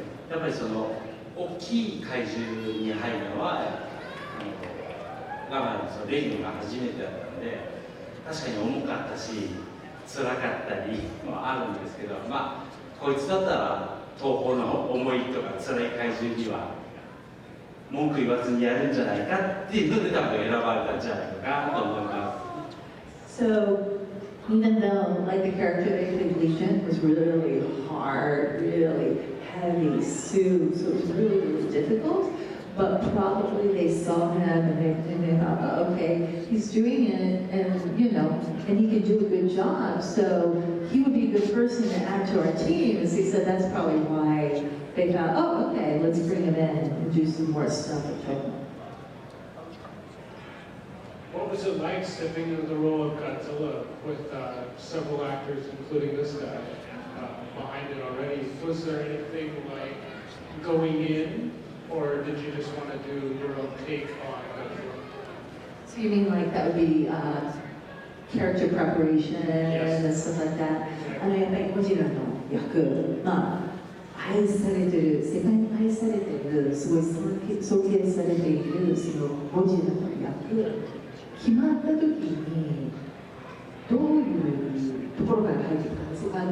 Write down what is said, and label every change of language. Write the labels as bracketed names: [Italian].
[Japanese] やっぱりその大きい怪獣に入るのはガマのレギオンが初めてだったので、確かに重かったし辛かったりもあるんですけど、まあこいつだったら東宝の重いとか辛い怪獣には文句言わずにやるんじゃないかっていうので多分選ばれたんじゃないかなと思います。 [English] So even though like the character they played Legion was really hard, really heavy suit, so it was really difficult. But probably they saw him and they thought, oh, okay, he's doing it, and you know, and he can do a good job. So he would be a good person to add to our team. And so he said that's probably why they thought, oh, okay, let's bring him in and do some more stuff with him. What was it like stepping into the role of Godzilla with several actors, including this guy, behind it already? Was there anything like going in? Or did you just want to do your own take on Godzilla? So you mean like that would be character preparation and stuff like that? [Japanese] やっぱりゴジラの役、まあ愛されてる、世界に愛されてる、すごい尊敬されているそのゴジラの役決まった時にどういうところから入ってきたんですか？